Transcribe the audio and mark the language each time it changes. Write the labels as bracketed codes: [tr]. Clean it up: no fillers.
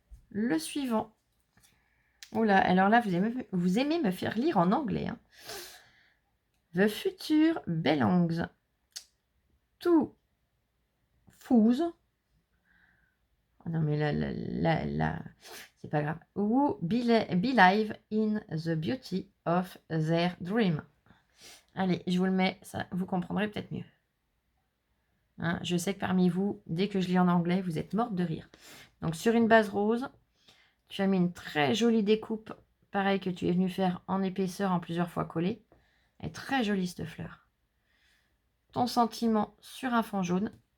[fr] Le suivant. Oula, alors là, vous aimez me faire lire en anglais. Hein. [en] The Future Belongs to Fools. [fr] Oh non, mais là, c'est pas grave. [en] Who believe in the beauty of their dream. [fr] Allez, je vous le mets, ça, vous comprendrez peut-être mieux. Hein, je sais que parmi vous, dès que je lis en anglais, vous êtes morte de rire. Donc, sur une base rose, tu as mis une très jolie découpe, pareil que tu es venu faire en épaisseur en plusieurs fois collée. Elle est très jolie cette fleur. Ton sentiment sur un fond jaune.